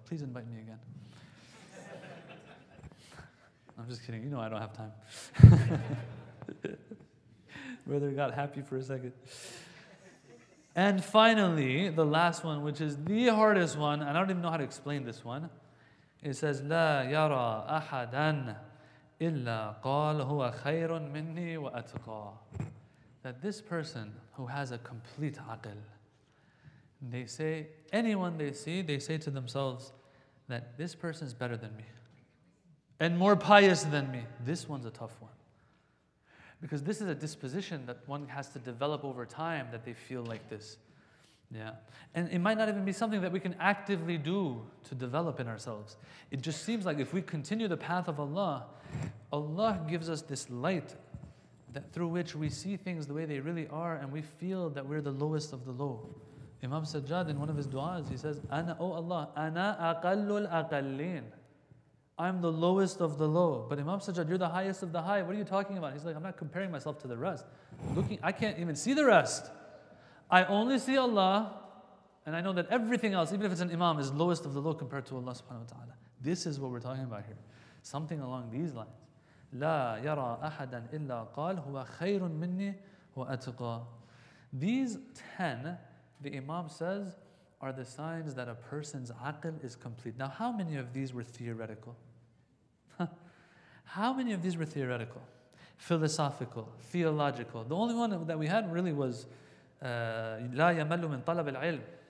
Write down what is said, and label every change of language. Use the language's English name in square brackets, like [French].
[English] Please invite me again. I'm just kidding. I don't have time. Brother got happy for a second. And finally, the last one, which is the hardest one, and I don't even know how to explain this one. It says, [Arabic] لا يرى أحدا إلا قال هو خير مني وأتقى. [English] that this person who has a complete aql, they say, anyone they see, they say to themselves that this person is better than me and more pious than me. This one's a tough one. Because this is a disposition that one has to develop over time, that they feel like this. Yeah. And it might not even be something that we can actively do to develop in ourselves. It just seems like if we continue the path of Allah, Allah gives us this light that through which we see things the way they really are, and we feel that we're the lowest of the low. Imam Sajjad, in one of his du'as, he says, Ana, oh Allah, [Arabic] Ana aqallul aqallin. [English] I'm the lowest of the low. But Imam Sajjad, you're the highest of the high. What are you talking about? He's like, I'm not comparing myself to the rest. I can't even see the rest. I only see Allah, and I know that everything else, even if it's an imam, is lowest of the low compared to Allah subhanahu wa ta'ala. This is what we're talking about here. Something along these lines. [Arabic] لا يرى أحدا إلا قال هو خير مني وأتقى. [English] These 10, the Imam says, are the signs that a person's aql is complete. Now, how many of these were theoretical? How many of these were theoretical? Philosophical, theological. The only one that we had really was [Arabic] لا يمل من طلب العلم.